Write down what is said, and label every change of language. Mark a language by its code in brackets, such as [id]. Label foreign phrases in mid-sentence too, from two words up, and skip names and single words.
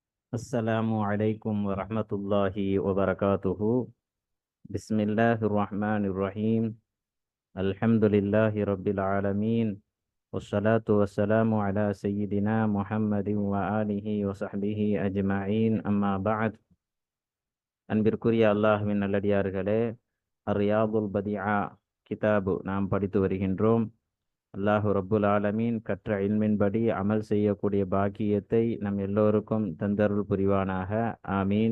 [ar] السلام عليكم ورحمة الله وبركاته. بسم الله الرحمن الرحيم. الحمد لله رب العالمين، والصلاة والسلام على سيدنا محمد وآله وصحبه أجمعين. أما بعد. [ta] அன்பிற்குரிய அல்லாஹ்வின் நல்லடியார்களே, அர்ரியாதுல் பதிஆ கிதாபு நாம் படித்து வருகின்றோம். [ar] الله رب العالمين [ta] கற்ற இல்மின்படி அமல் செய்யக்கூடிய பாக்கியத்தை நம் எல்லோருக்கும் தந்தருள் புரிவானாக. ஆமீன்.